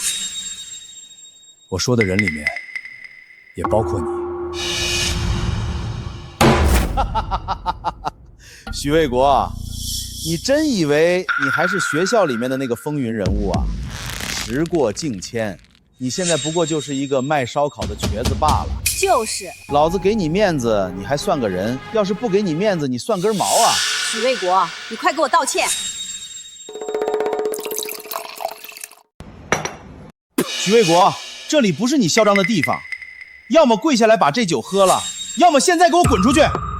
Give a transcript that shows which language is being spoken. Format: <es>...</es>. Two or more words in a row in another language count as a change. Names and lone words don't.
<zh>我說的人裡面，也包括你。許衛國，你真以為你還是學校裡面的那個風雲人物啊？時過境遷，你现在不过就是一个卖烧烤的瘸子罢了。就是，老子给你面子，你还算个人？要是不给你面子，你算根毛啊！许卫国，你快给我道歉！许卫国，这里不是你嚣张的地方，要么跪下来把这酒喝了，要么现在给我滚出去！</zh>